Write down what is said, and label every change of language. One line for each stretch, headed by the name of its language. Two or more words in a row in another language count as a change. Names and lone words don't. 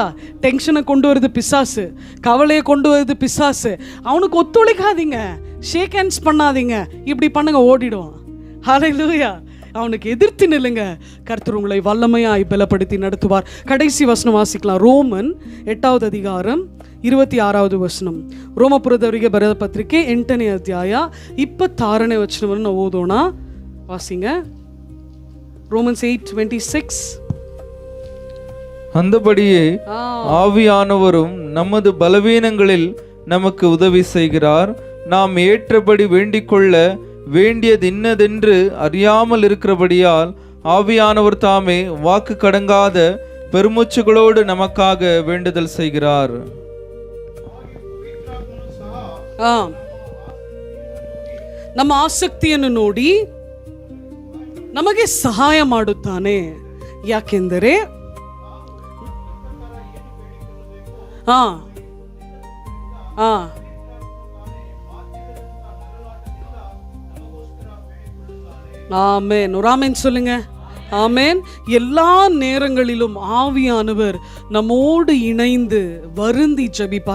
Tamil: டென்ஷனை கொண்டு வருது பிசாசு, கவலையை கொண்டு வருது பிசாசு. அவனுக்கு ஒத்துழைக்காதீங்க,
English: shake hands
Tamil: பண்ணாதீங்க. இப்படி பண்ணுங்க, ஓடிடுவான். ஹல்லேலூயா. அவனுக்கு எதிர்த்து நில்லுங்க. கர்த்தர் உங்களை வல்லமையாய் பலப்படுத்தி நடத்துவார். கடைசி வசனம் வாசிக்கலாம். ரோமன் 8வது அதிகாரம் 26வது வசனம்.
Kannada: ರೋಮಪುರದವರಿಗೆ ಬರೆದ ಪತ್ರಿಕೆ 8ನೇ ಅಧ್ಯಾಯ 26ನೇ ವಚನವನ್ನು ಓದೋಣ.
Tamil: ವಾಸಿಂಗ. ರೋಮನ್ಸ್ 8:26. அந்தபடியே ஆவியானவரும் நமது பலவீனங்களில் நமக்கு உதவி செய்கிறார். நாம் ஏற்றபடி வேண்டிக்கொள்ள வேண்டியது இன்னதென்று அறியாமல் இருக்கிறபடியால் ஆவியானவர் தாமே வாக்கு கடங்காத பெருமூச்சுகளோடு நமக்காக வேண்டுதல் செய்கிறார்.
Kannada: ನಮ್ಮ ಆಸಕ್ತಿಯನ್ನು ನೋಡಿ ನಮಗೆ ಸಹಾಯ ಮಾಡುತ್ತಾನೆ.
Tamil: ಯಾಕೆಂದರೆ ஆமென். ஒரு ஆமென் சொல்லுங்க. ஆமென். எல்லா நேரங்களிலும் ஆவியானவர் நம்மோடு இணைந்து வருந்தி ஜெபிப்பார்.